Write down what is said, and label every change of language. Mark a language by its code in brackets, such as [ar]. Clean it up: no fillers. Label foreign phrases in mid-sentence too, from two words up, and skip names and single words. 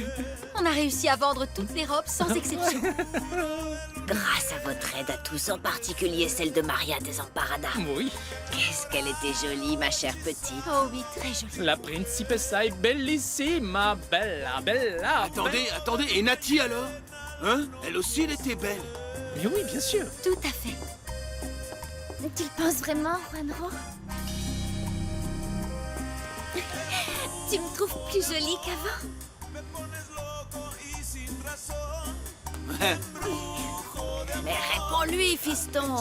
[fr] On a réussi à vendre toutes les robes sans exception. Grâce à votre aide à tous, en particulier celle de Maria Desamparada. Oui, Qu'est-ce qu'elle était jolie, ma chère petite. Oh oui, très jolie. [it] la principessa est bellissima, bella, bella. [fr] Attendez, et Nati alors? Hein? Elle aussi, elle était belle. Mais oui, bien sûr. Tout à fait. Tu le penses vraiment, Juanro? Tu me trouves plus jolie qu'avant? Mais réponds-lui, fiston.